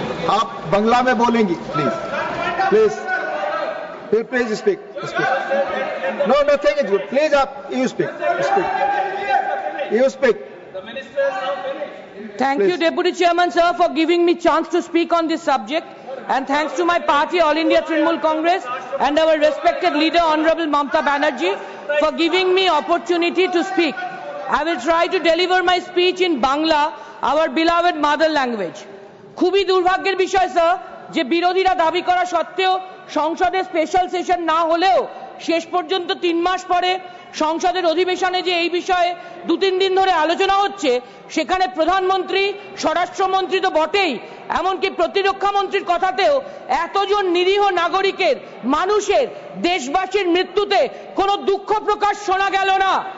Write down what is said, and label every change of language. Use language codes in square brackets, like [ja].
[hi] आप बंगला में बोलेंगी, please. [en] Please speak. No, nothing is good. Please, you speak. You speak. The ministers are finished. Thank you, Deputy Chairman, sir, for giving me chance to speak on this subject. And thanks to my party, All India Trinamool Congress, and our respected leader, Honorable Mamata Banerjee, for giving me opportunity to speak. I will try to deliver my speech in Bangla, our beloved mother language. [bn] খুবই দুর্ভাগ্যের বিষয় sir যে বিরোধীরা দাবি করা সত্ত্বেও সংসদে special session না হলেও শেষ পর্যন্ত 3 মাস পরে সংসদের অধিবেশনে যে এই বিষয়ে 2-3 দিন ধরে আলোচনা হচ্ছে সেখানে প্রধানমন্ত্রী স্বরাষ্ট্রমন্ত্রী তো বটেই এমনকি প্রতিরক্ষা মন্ত্রীর কথাতেও এতজন নিরীহ নাগরিকের মানুষের দেশবাসীর মৃত্যুতে কোনো দুঃখ প্রকাশ শোনা গেল না